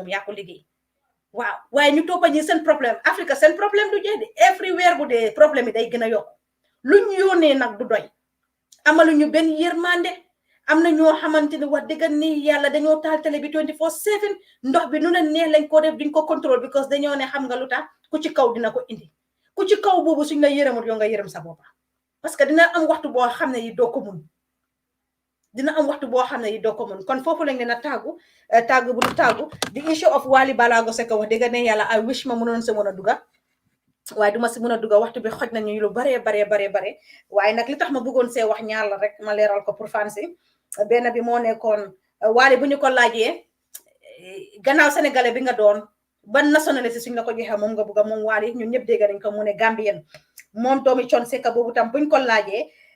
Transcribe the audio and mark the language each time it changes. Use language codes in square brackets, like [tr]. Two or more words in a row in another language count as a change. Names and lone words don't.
[wo] moom yaa ko liggéey waaw waaye ñu toppa ñi seen problème Afrique seen problème du jeex de everywhere bu dee problème yi day gën a yokk lu ñu yónnee nag du doy amaluñu benn yërmande am na ñoo xamante ne wax dëgg ni yàlla dañoo taal télé bi 24/7 ndox bi nu leen neex lañ ko def duñ ko contrôle because dañoo ne xam nga lu tax ku ci kaw dina ko indi ku ci kaw boobu suñ la yërëmut yoo nga yërëm sa boppa [fr] parce que [wo] dina am waxtu boo xam ne yi doo ko mun kon foofu lañ leen a tàggu bu du tàggu [en] the issue of [wo] Wally Ballago Seck wax dëgg ne yàlla [en] I wish [wo] ma mënoon sa mën a duga waaye duma si mën a duga waxtu bi xoj nañu lu bare waaye nag li tax ma bëggoon see wax ñaar la rek ma leeral ko pour fan si benn bi moo nekkoon Wally bu ñu ko laajee gannaaw sénégalais bi nga doon ban nationalité suñ la ko joxee moom nga bëgg moom Wally ñun ñëpp dégg nañ ko mu ne Gambien moom doomi Thione Seck boobu tam buñ ko laajee